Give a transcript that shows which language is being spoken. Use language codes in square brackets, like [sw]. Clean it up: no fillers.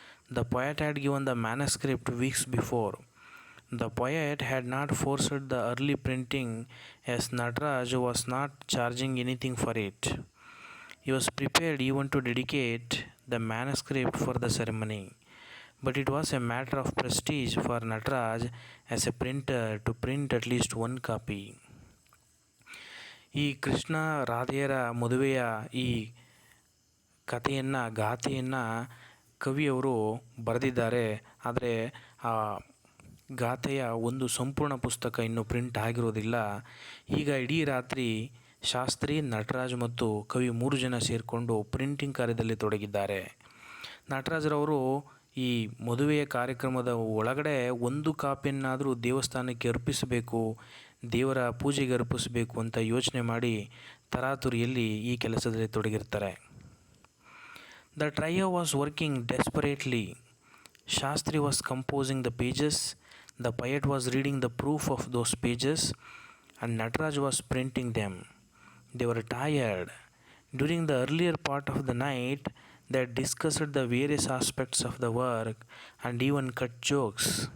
[en] The poet had given the manuscript weeks before. The poet had not forced the early printing as Nataraj was not charging anything for it. He was prepared even to dedicate the manuscript for the ceremony. But it was a matter of prestige for Nataraj as a printer to print at least one copy. [kn] ಈ ಕೃಷ್ಣ ರಾಧೆಯರ ಮದುವೆಯ ಈ ಗಾಥೆಯನ್ನು ಕವಿಯವರು ಬರೆದಿದ್ದಾರೆ. ಆದರೆ ಆ ಗಾಥೆಯ ಒಂದು ಸಂಪೂರ್ಣ ಪುಸ್ತಕ ಇನ್ನೂ ಪ್ರಿಂಟ್ ಆಗಿರೋದಿಲ್ಲ. ಈಗ ಇಡೀ ರಾತ್ರಿ ಶಾಸ್ತ್ರಿ, ನಟರಾಜ್ ಮತ್ತು ಕವಿ 3 ಜನ ಸೇರಿಕೊಂಡು ಪ್ರಿಂಟಿಂಗ್ ಕಾರ್ಯದಲ್ಲಿ ತೊಡಗಿದ್ದಾರೆ. ನಟರಾಜ್ರವರು ಈ ಮದುವೆಯ ಕಾರ್ಯಕ್ರಮದ ಒಳಗಡೆ ಒಂದು ಕಾಪಿಯನ್ನಾದರೂ ದೇವಸ್ಥಾನಕ್ಕೆ ಅರ್ಪಿಸಬೇಕು, ದೇವರ ಪೂಜೆಗೆ ಅರ್ಪಿಸಬೇಕು ಅಂತ ಯೋಚನೆ ಮಾಡಿ ತರಾತುರಿಯಲ್ಲಿ ಈ ಕೆಲಸದಲ್ಲಿ ತೊಡಗಿರ್ತಾರೆ. [en] The trio was working desperately. Shastri was composing the pages, the poet was reading the proof of those pages, and Nataraj was printing them. They were tired. During the earlier part of the night, they had discussed the various aspects of the work and even cut jokes.